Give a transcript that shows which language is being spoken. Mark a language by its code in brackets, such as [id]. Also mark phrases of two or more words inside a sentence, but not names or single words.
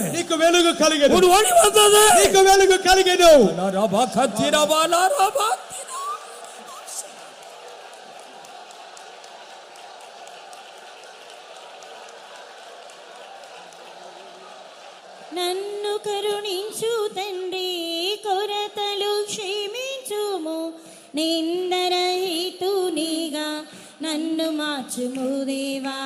[te] నీకు వెలుగు కలిగెను. [ta] உன் ஒளி வந்தது. [te] నీకు వెలుగు కలిగెను. నన్ను కరుణించు తండ్రి, కొరతలు క్షమించుము, నిందరహితునిగా నన్ను మార్చుము దేవా.